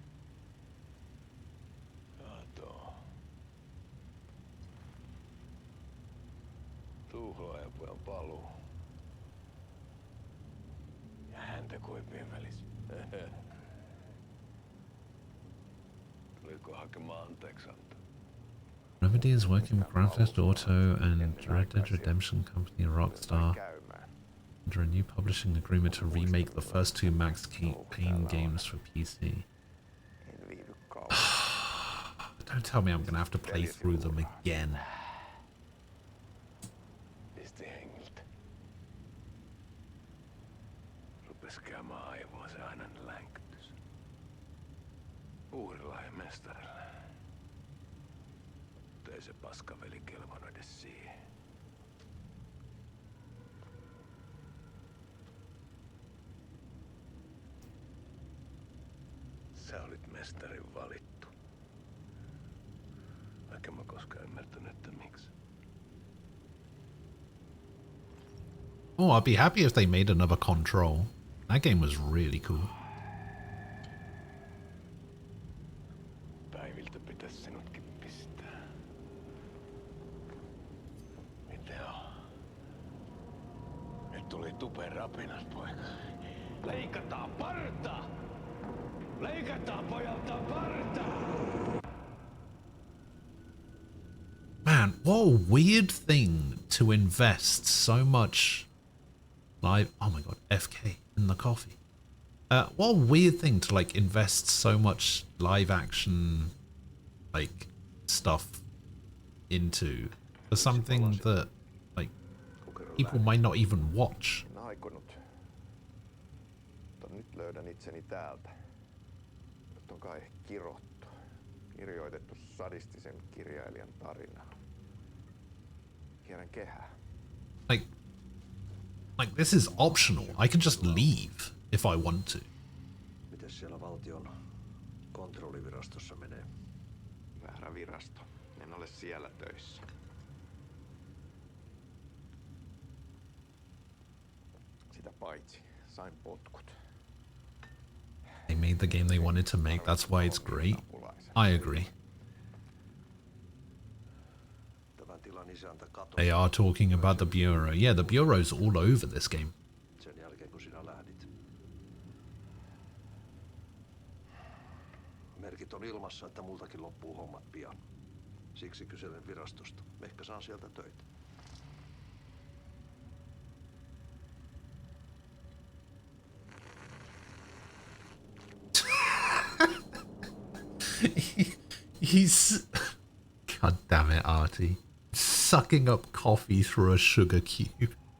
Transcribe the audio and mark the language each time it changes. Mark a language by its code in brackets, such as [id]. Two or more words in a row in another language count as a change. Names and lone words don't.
[fi] Kato. Tuhlaajapojan paluu. Ja häntä koipien välissä. Tuliko hakemaan anteeksiantoa? [en] Remedy is working with Grand Theft Auto and Red Dead Redemption Company Rockstar under a new publishing agreement to remake the first two Max Payne games for PC. Don't tell me I'm gonna have to play through them again. [fi] Pisti hengiltä. Rupes käymään aivoa se aina länkytys. Uudella ja mestarilla. Mutta ei se paskaveli kelvannut edes siihen. Sä olit mestarin valittu. Vaikka mä koskaan ymmärtänyt, että miksi. [en] Oh, I'd be happy if they made another Control. That game was really cool. [fi] Päiviltä pitäis sinutkin pistää. Mitä on? Nyt tuli tupen rapinat, poika. Leikataan parta! Leikataan pojalta parta! [en] Man, what a weird thing to invest so much live. Oh my god, FK in the coffee. What a weird thing to like invest so much live action like stuff into for something that like people might not even watch. [fi] En aikonut. Mutta nyt löydän itseni täältä. Nyt on kai kirottu. Kirjoitettu sadistisen kirjailijan tarina. Kierrän kehää. [en] Like, this is optional. I can just leave if I want to. [fi] Mites siellä valtion kontrollivirastossa menee? Väärä virasto. En ole siellä töissä. Sitä paitsi, sain potkut. [en] They made the game they wanted to make. That's why it's great. I agree. They are talking about the Bureau. Yeah, the Bureau's all over this game. [fi] Sen jälkeen kun sinä lähdit. Merkit on ilmassa, että multakin loppuu hommat pian. Siksi kyselen virastosta. Ehkä saan sieltä töitä. [en] He's... God damn it, Artie. Sucking up coffee through a sugar cube.